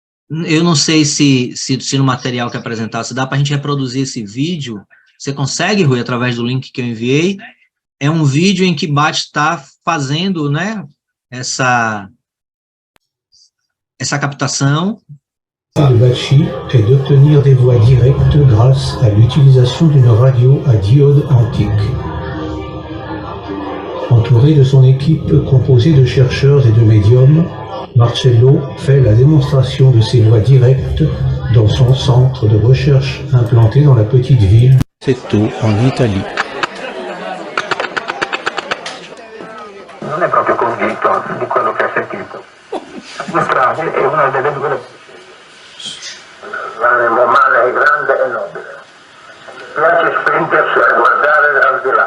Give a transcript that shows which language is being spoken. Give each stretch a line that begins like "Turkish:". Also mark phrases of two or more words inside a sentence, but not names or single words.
Portuguese: Eu não sei se no material que apresentar, se dá para a gente reproduzir esse vídeo. Você consegue, Rui, através do link que eu enviei? É um vídeo em que Bach está fazendo, né, essa captação.
French: De Bacci est d'obtenir des voix directes grâce à l'utilisation d'une radio à diode antique. Entouré de son équipe composée de chercheurs et de médiums, Marcello fait la démonstration de ces voix directes dans son centre de recherche implanté dans la petite ville de Seto, en Italie.
Italian: Non è proprio convinto di quello che ha sentito. La strage è una delle due. L'animo umano è grande e nobile. Piace spingersi a guardare l'aldilà.